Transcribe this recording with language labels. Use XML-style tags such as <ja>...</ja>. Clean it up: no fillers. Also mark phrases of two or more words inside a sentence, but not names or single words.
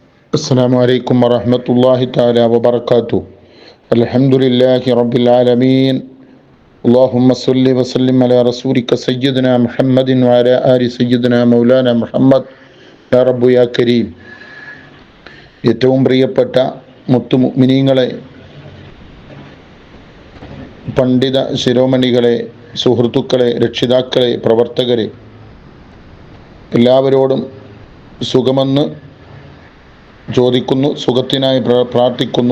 <ar>السلام عليكم ورحمة الله تعالى وبركاته. الحمد لله رب العالمين. اللهم صل وسلم على رسولك سيدنا محمد وعلى آل سيدنا مولانا മുഹമ്മദ്. يا رب يا كريم.</ar> <ml>ഏറ്റവും പ്രിയപ്പെട്ട മുത്തു മുഅ്മിനീങ്ങളെ, പണ്ഡിത ശിരോമണികളെ, സുഹൃത്തുക്കളെ, രക്ഷിതാക്കളെ, പ്രവർത്തകരെ, എല്ലാവരോടും സുഖമെന്ന് ചോദിക്കുന്നു, സുഖത്തിനായി പ്രാർത്ഥിക്കുന്നു.</ml>